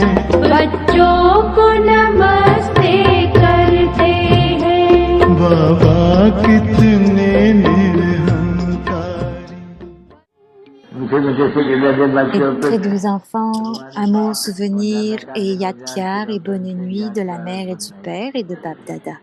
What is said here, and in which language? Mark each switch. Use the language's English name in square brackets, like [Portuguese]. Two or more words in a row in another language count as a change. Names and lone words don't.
[Hindi] बच्चों को नमस्ते करते हैं बाबा कितने निरहंकारी [French] Et très doux enfants, amour, souvenir et [Hindi] याद प्यार [French] et bonne nuit de la mère et du père et de Bab Dada.